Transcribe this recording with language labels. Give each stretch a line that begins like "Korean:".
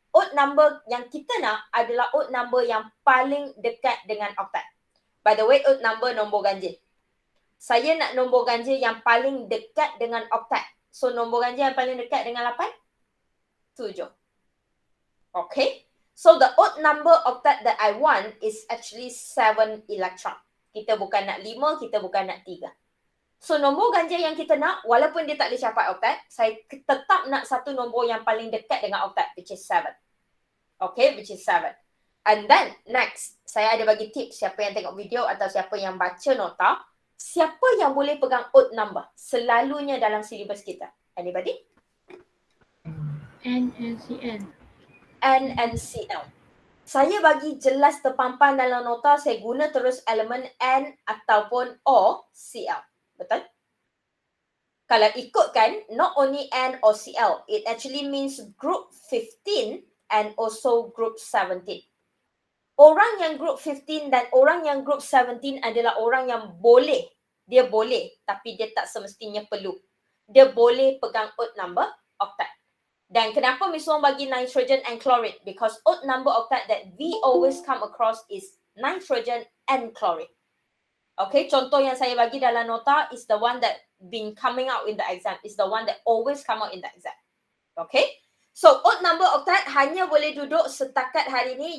Malay: Odd number yang kita nak adalah odd number yang paling dekat dengan octet.
English: By the way, odd number
Malay: nombor ganjil. Saya nak nombor ganjil yang paling dekat dengan octet. So, nombor ganjil yang paling dekat dengan 8? 7. Okay.
English: So, the odd number octet that I want is actually 7 electron.
Malay: Kita bukan nak 5, kita bukan nak 3. So, nombor ganjil yang kita nak, walaupun dia tak boleh capai octet, saya tetap nak satu nombor yang paling dekat dengan octet,
English: which is 7. Okay, which is 7. And then, next,
Malay: saya ada bagi tips siapa yang tengok video atau siapa yang baca nota, siapa yang boleh pegang odd number selalunya dalam silibus kita? Anybody?
English: N and Cn.
Malay: N and Cl. Saya bagi jelas terpampang dalam nota, saya guna terus elemen N ataupun or Cl. Betul? Kalau ikutkan,
English: not only N or Cl, it actually means group 15 and also group 17.
Malay: Orang yang group 15 dan orang yang group 17 adalah orang yang boleh. Dia boleh, tapi dia tak semestinya perlu. Dia boleh pegang odd number octet. Dan kenapa Miss Wong bagi nitrogen and chlorine?
English: Because odd number octet that we always come across is nitrogen and chlorine. Okay,
Malay: contoh yang saya bagi dalam nota
English: is the one that been coming out in the exam. Is the one that always come out in the exam.
Malay: Okay. So, odd number octet hanya boleh duduk setakat hari ini.